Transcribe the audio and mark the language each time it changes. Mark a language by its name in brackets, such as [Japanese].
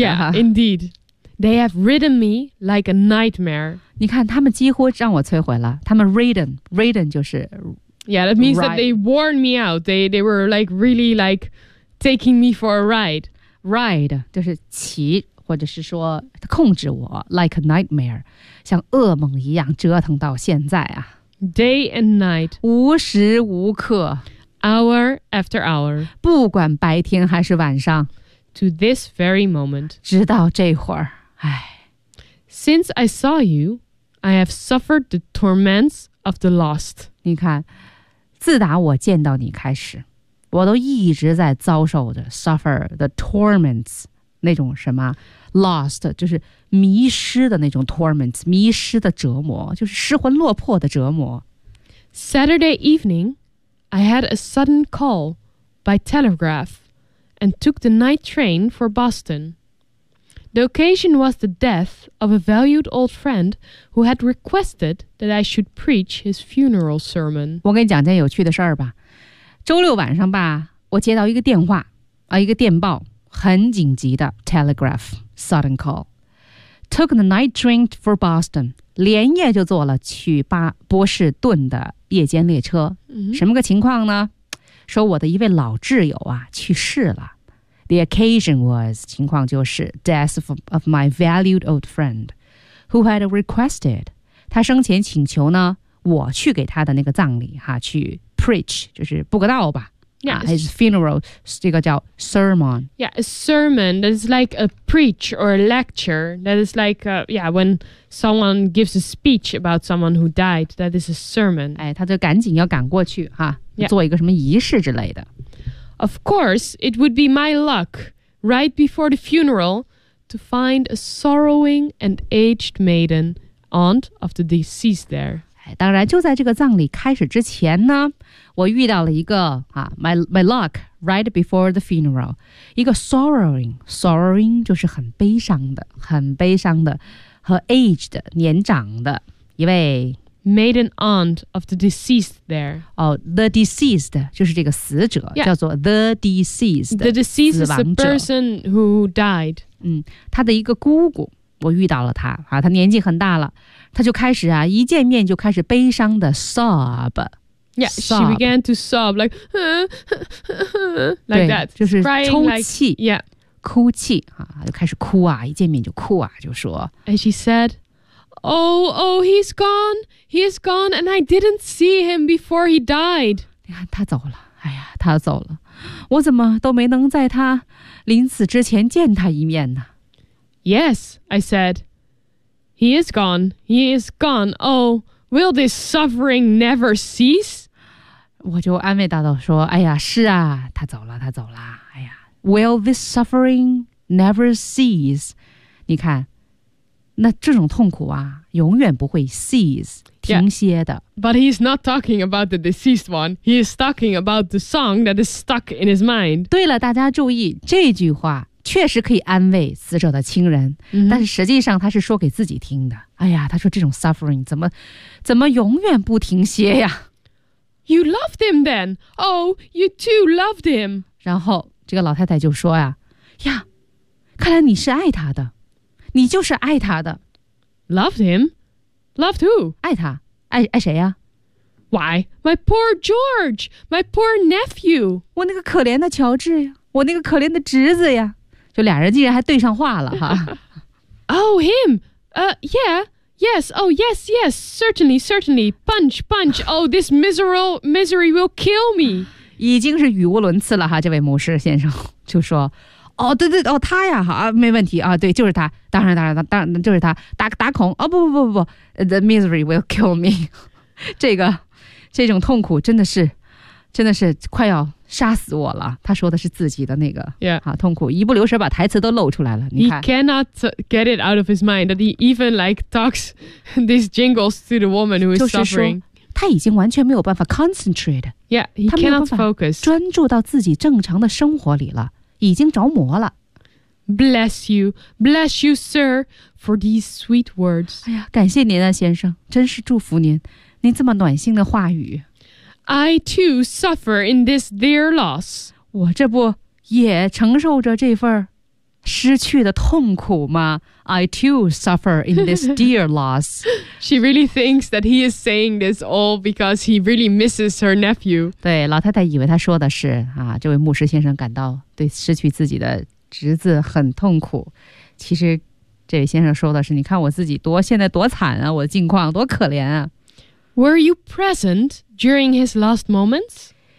[English] Yeah, indeed. They have ridden me like a nightmare. [Chinese] 你看他们几乎让我摧毁了。他们 ridden 就是 [English] Yeah, that means that they worn me out. They were like really like taking me for a ride. [Chinese] Ride 就是骑或者是说控制我 [English] like a nightmare. [Chinese] 像噩梦一样折腾到现在啊。 [English] Day and night. [Chinese] 无时无刻。 [English] Hour after hour. [Chinese] 不管白天还是晚上。 [English] To this very moment. [Chinese] 直到这会儿，唉。 [English] Since I saw you, I have suffered the torments of the lost. [Chinese] 你看，自打我见到你开始，我都一直在遭受着 [English] suffer the torments, [Chinese] 那种什么 lost, 就是迷失的那种 torments, 迷失的折磨，就是失魂落魄的折磨。 [English] Saturday evening, I had a sudden call by telegraph. And took the night train for Boston. The occasion was the death of a valued old friend who had requested that I should preach his funeral sermon. [Chinese] 我给你讲件有趣的事儿吧。周六晚上吧，我接到一个电话，一个电报，很紧急的 telegraph, [English] sudden call. Took the night train for Boston. [Chinese] 连夜就坐了去波士顿的夜间列车。什么个情况呢？说我的一位老挚友啊去世了。 [English] The occasion was, [Chinese] 情况就是 [English] death of my valued old friend, who had requested, [Chinese] 他生前请求呢我去给他的那个葬礼哈去 preach, 就是布个道吧。 [English] Yeah, his funeral, [Chinese] 这个叫 [English] sermon. Yeah, a sermon that is like a preach or a lecture. That is like, when someone gives a speech about someone who died, that is a sermon. [Chinese] 哎，他就赶紧要赶过去哈，做一个什么仪式之类的。 [English] Of course, it would be my luck, right before the funeral, to find a sorrowing and aged maiden, aunt of the deceased there. [Chinese] 当然就在这个葬礼开始之前呢我遇到了一个、 [English] my luck right before the funeral [Chinese] 一个 sorrowing 就是很悲伤的和 aged 年长的一位 [English] maiden aunt of the deceased there、 [Chinese] the deceased 就是这个死者、叫做 the deceased [English] the deceased is the person who died、 [Chinese] 他的一个姑姑我遇到了他、他年纪很大了他就开始啊一见面就开始悲伤的 sob [English] yeah sob. She began to sob like like that [Chinese] 就是抽泣 [English] like, yeah [Chinese] 哭泣、就开始哭啊一见面就哭啊就说 [English] and she said oh he's gone and I didn't see him before he died [Chinese] 你看他走了哎呀他走了我怎么都没能在他临死之前见他一面呢 [English] yes I saidHe is gone. Oh, will this suffering never cease? [Chinese] 我就安慰大道说，哎呀，是啊，他走了。 [English] 哎呀 ，Will this suffering never cease? [Chinese] 你看，那这种痛苦啊，永远不会 cease 停歇的。 [English] Yeah, but he's not talking about the deceased one. He is talking about the song that is stuck in his mind. [Chinese] 对了，大家注意这句话。确实可以安慰死者的亲人、但是实际上他是说给自己听的哎呀他说这种 suffering 怎么永远不停歇呀 [English] You loved him then Oh you too loved him [Chinese] 然后这个老太太就说呀呀看来你是爱他的你就是爱他的 [English] Loved him? Loved who? [Chinese] 爱他 爱谁呀 [English] Why? My poor George My poor nephew [Chinese] 我那个可怜的乔治呀我那个可怜的侄子呀就俩人竟然还对上话了哈 [English] Oh him Yes Certainly Punch Oh this misery will kill me [Chinese] 已经是语无伦次了哈这位牧师先生就说哦对对哦他呀好、没问题啊对就是他当然就是他打孔哦不 [English] The misery will kill me [Chinese] 这种痛苦真的是快要杀死我了他说的是自己的那个、痛苦一不留神把台词都露出来了你看 [English] He cannot get it out of his mind that he even like talks these jingles to the woman who is suffering [Chinese] 他已经完全没有办法 concentrate [English] Yeah, he cannot focus [Chinese] 专注到自己正常的生活里了已经着魔了 [English] Bless you sir for these sweet words [Chinese] 哎呀，感谢您啊先生真是祝福您您这么暖心的话语 [English] I too suffer in this dear loss. [Chinese] 我这不也承受着这份失去的痛苦吗 ？ [English] I too suffer in this dear loss. She really thinks that he is saying this all because he really misses her nephew. [Chinese] 对，老太太以为他说的是啊，这位牧师先生感到对失去自己的侄子很痛苦。其实，这位先生说的是，你看我自己多现在多惨啊，我的境况多可怜啊。 [English] Were you present during his last moments?